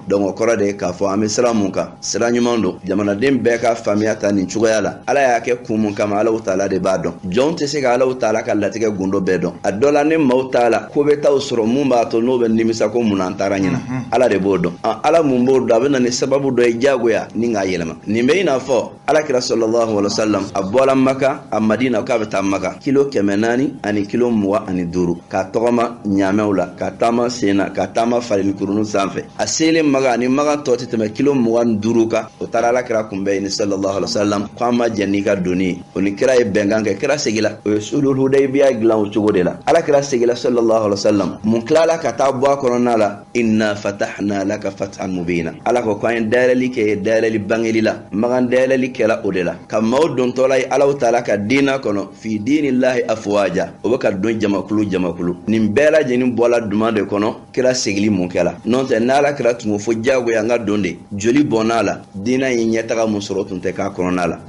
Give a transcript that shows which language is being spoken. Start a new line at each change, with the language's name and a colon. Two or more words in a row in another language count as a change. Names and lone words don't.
Bambara: Donc o kɔrɔ de ye k'a fɔ an bɛ sira mun kan sira ɲuman don jamanaden bɛɛ ka faamuya ta nin cogoya la. Ala y'a kɛ kun mun kama Alahu taala de b'a dɔn. Jɔn tɛ se ka Alahu taala ka latigɛ gundo bɛɛ dɔn. A dɔ la ne maaw t'a la ko bɛ taa sɔrɔ mun b'a to n'o bɛ nimisa ko mun an taara ɲina ala de b'o dɔn. Ala mun b'o dɔn a bɛ na ni sababu dɔ ye jagoya ni k'a yɛlɛma. Nin bɛ i n'a fɔ alakira
Arabic: صلى الله عليه وسلم
Bambara: a bɔla Maka a Madina k'a bɛ taa Maka kilo 400 ani kilo 25 k'a tɔgɔma ɲaamɛw la ka taama sen na ka taama falenkurunu sanfɛ. A selen Maka ani Maka tɔ tɛ tɛmɛ kilo 25 kan o taara alakira kunbɛn yen
Arabic: صلى الله عليه وسلم
Bambara: ko an ma jɛn n'i ka doni ye. O ni kira ye bɛnkan kɛ kira segila o ye
Arabic: صلح الحديبية
Bambara: dilan o cogo de la. Alakira segila
Arabic: صلى الله عليه وسلم
Bambara: mun tilala ka taa bɔ a kɔnɔna la
Arabic: إنا فتحنا لك فتحا مبينا.
Bambara: Ala ko k'an ye dayɛlɛli kɛ dayɛlɛli bangeli la Makan dayɛlɛli kɛla o de la ka maaw dontɔla ye Alahu taala ka diina kɔnɔ
Arabic: في دين الله أفواجا
Bambara: o bɛ ka don jamakulu. Nin bɛɛ lajɛlen bɔla duman de kɔnɔ kira segili mun kɛla n'o tɛ n'ala kira tun ko fɔ jagoya an ka don de joli bɔnna la diina ye ɲɛtaga mun sɔrɔ tun tɛ k'a kɔnɔna la.